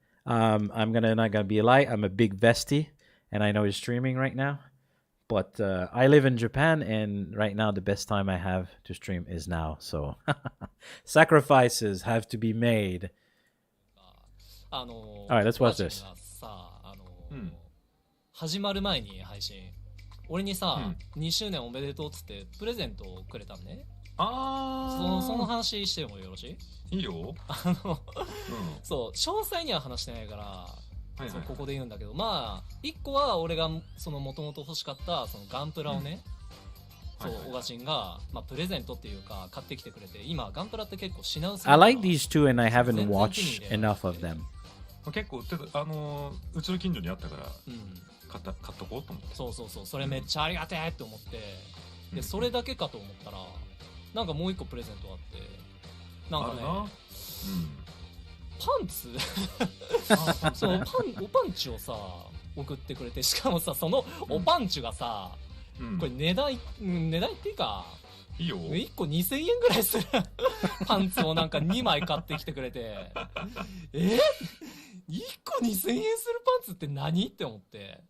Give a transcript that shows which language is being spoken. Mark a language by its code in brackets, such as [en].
[en] I'm not gonna be a lie. I'm a big Vesty, and I know he's streaming right now. But I live in Japan, and right now the best time I have to stream is now. So sacrifices have to be made. All right, let's watch this. [ja] 始まる前に配信、俺にさ、2周年おめでとうっつってプレゼントをくれたのね。その話してもよろしい？いいよ。そう、詳細には話してないから。そうここで言うんだけど、まあ1個は俺がその元々欲しかったそのガンプラをね、そうオガチンがまあプレゼントっていうか買ってきてくれて、今ガンプラって結構品薄。 [en] I like these two and I haven't watched enough of them. [ja] 結構売ってた、うちの近所にあったから、買っとこうと思って。そうそれめっちゃありがてえって思って、でそれだけかと思ったら、なんかもう1個プレゼントあって、なんかね。パンツそうおパンチをさ送ってくれて、しかもさそのおパンチがさ、これ値段っていうかいいよ、1個2000円ぐらいするパンツをなんか2枚買ってきてくれて1個2000円するパンツって何って思って、